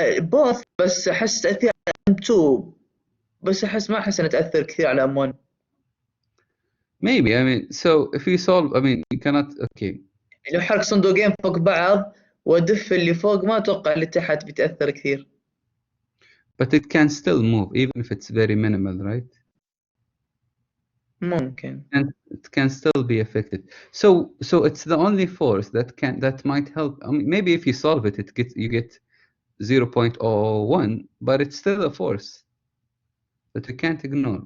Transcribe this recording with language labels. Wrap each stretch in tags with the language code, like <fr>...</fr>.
<ar>both بس أحس تأثير على ام 2 بس ما أحس إنه تأثر كثير على ام 1.</ar> <en>Maybe. I mean, so if you solve, I mean, you cannot. Okay.</en> <ar>لو حرك صندوقين فوق بعض وأدف اللي فوق ما أتوقع اللي تحت بيتأثر كثير.</ar> <en>But it can still move even if it's very minimal, right?</en> <ar>ممكن.</ar> <en>And it can still be affected. So it's the only force that might help. I mean, maybe if you solve it, you get 0.001, but it's still a force that we can't ignore.</en>